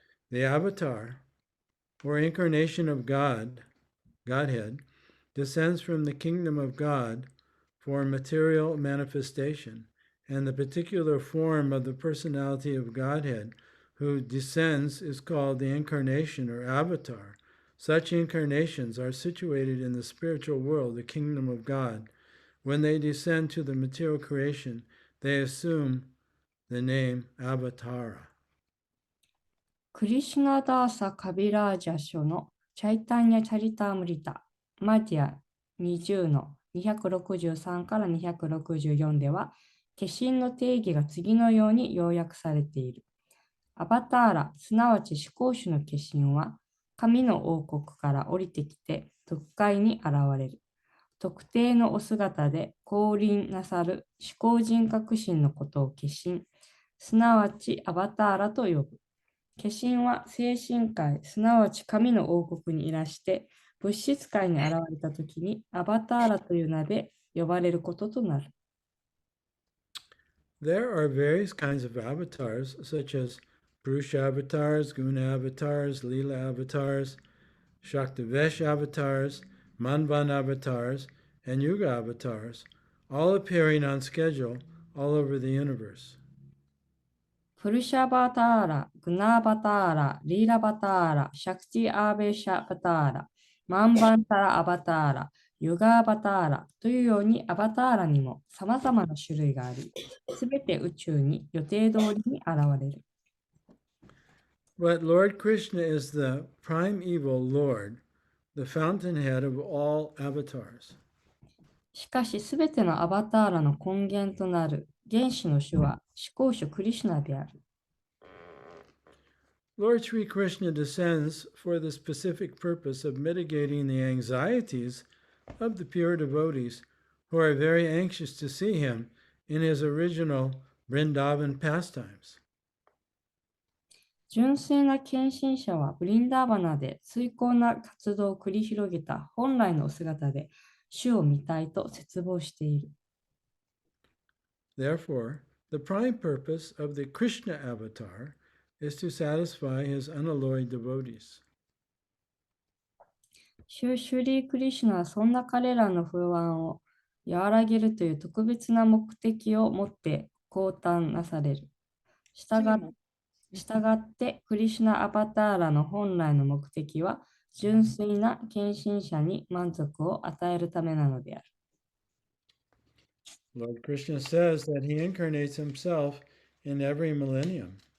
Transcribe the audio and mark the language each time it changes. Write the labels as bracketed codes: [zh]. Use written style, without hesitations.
[en] The avatar, or incarnation of Godhead, descends from the kingdom of God for material manifestation, and the particular form of the personality of Godhead who descends is called the incarnation or avatar. Such incarnations are situated in the spiritual world, the kingdom of God. When they descend to the material creation, they assume the name Avatara. [ja] クリシュナダーサ・カビラージャ書のチャイタンヤ・チャリタームリタ、マディア20の263から264では、化身の定義が次のように要約されている。アバターラ、すなわち至高主の化身は、神の王国から降りてきて、特会に現れる。特定のお姿で降臨なさる至高人格神のことを化身、すなわちアバターラと呼ぶ。化身は精神界、すなわち神の王国にいらして、物質界に現れたときにアバターラという名で呼ばれることとなる。 [en] There are various kinds of avatars, such as Purusha avatars, Guna avatars, Leela avatars, Shaktivesh avatars, Manvan avatars, and Yuga avatars, all appearing on schedule all over the universe. [ja] プルシャバターラ、グナバターラ、リーラバターラ、シャクティアーベシャバターラ、マンバンタラアバターラ、ユガーバターラというようにアバターラにも様々な種類があり、すべて宇宙に予定通りに現れる。 [en] But Lord Krishna is the primeval Lord, the fountainhead of all avatars. [ja] しかし、すべてのアバターラの根源となる原始の主は至高主クリシュナである。 [en] Lord Sri Krishna descends for the specific purpose of mitigating the anxieties of the pure devotees who are very anxious to see him in his original Vrindavan pastimes. [ja] 純粋な献身者はブリンダーバナで崇高な活動を繰り広げた本来のお姿で主を見たいと切望している。 [en] Therefore, the prime purpose of the Krishna avatar is to satisfy his unalloyed devotees. [ja] シュリー・クリシュナはそんな彼らの不安を和らげるという特別な目的を持って降誕なされる。したがってクリシュナ・アバターラの本来の目的は純粋な献身者に満足を与えるためなのである。 [en] Lord Krishna says that he incarnates himself in every millennium.